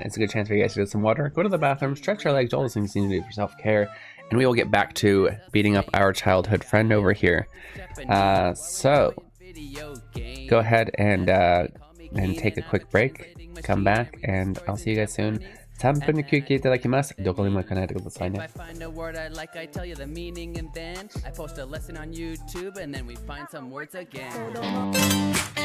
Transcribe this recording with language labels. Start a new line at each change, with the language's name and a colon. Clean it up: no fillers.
English: It's a good chance for you guys to get some water, go to the bathroom, stretch your legs, all those things you need to do for self-care, and we will get back to beating up our childhood friend over here. So, go ahead and take a quick break, come back, and I'll see you guys soon.
Japanese: 3分の休憩いただきます。どこにも行かないでくださいね。
English: If I find a word I like, I tell you the meaning, and then I post a lesson on YouTube, and then we find some words again.